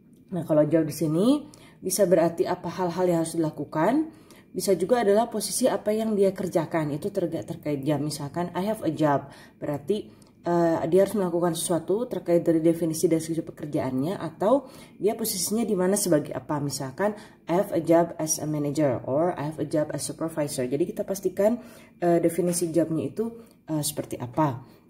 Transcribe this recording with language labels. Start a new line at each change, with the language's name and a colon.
Indonesian: Nah, kalau job di sini bisa berarti apa hal-hal yang harus dilakukan, bisa juga adalah posisi apa yang dia kerjakan, itu terkait jam. Misalkan I have a job, berarti dia harus melakukan sesuatu terkait dari definisi deskripsi pekerjaannya, atau dia posisinya di mana sebagai apa.
English: Misalkan I have a job as a manager or I have a job as supervisor.
Indonesian: Jadi kita pastikan definisi jobnya itu seperti apa.